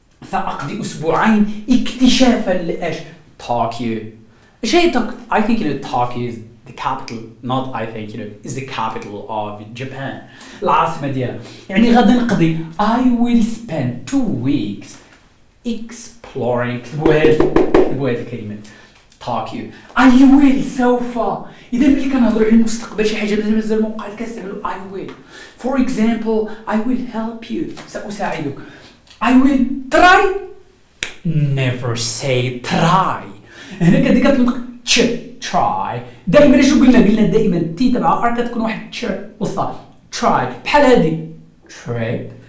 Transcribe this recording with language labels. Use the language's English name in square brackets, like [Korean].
[Arabic] سأقضي أسبوعين اكتشافا لإيش؟ Tokyo. ايش هي [English] I think Tokyo is the capital، not I think is the capital of Japan، [Arabic] العاصمة ديالها. يعني غادي نقضي [English] I will spend 2 weeks exploring. [Arabic] كتبوا هذه الكلمة Tokyo. [English] I will سوف. [Arabic] إذا ملي كنهضروا على المستقبل شي حاجة مازال ما وقعت كنستعملوا I will. [English] For example I will help you، سأساعدك. I will try never say try. [Arabic] هنا كديك تنطق try. دائما شو قلنا دائما تي تبع ار كتكون واحد وسطها try بحال هذه trip.